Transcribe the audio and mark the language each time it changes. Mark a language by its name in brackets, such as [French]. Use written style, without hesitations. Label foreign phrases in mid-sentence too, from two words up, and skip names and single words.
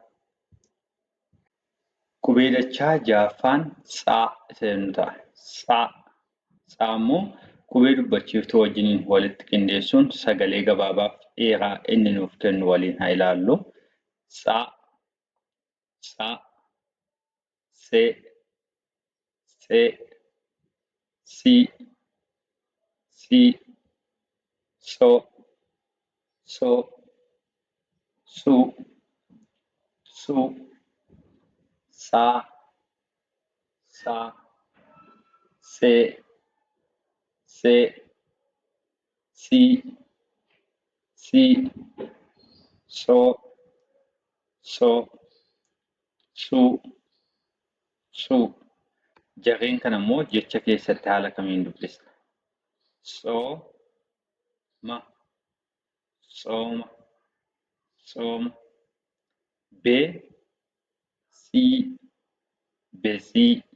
[Oromo] Qubee dachaa ja'affaan tsaa jedhamu ta'a. Tsaa. Tsaa immoo qubee dubbachiiftuu wajjiniin walitti qindeessuun sagalee gabaabaaf dheeraa inni nuuf kennu waliin haa ilaallu. Tsaa, tsaa. See, see. Sii, sii. Soo, soo. Suu, suu. Saa, saa. See, see. Sii, sii. Soo, soo. Suu, suu. Jarreen kana immoo jecha keessatti haala kamiin dubbisna? Sooma, sooma, sooma. Besii, besii.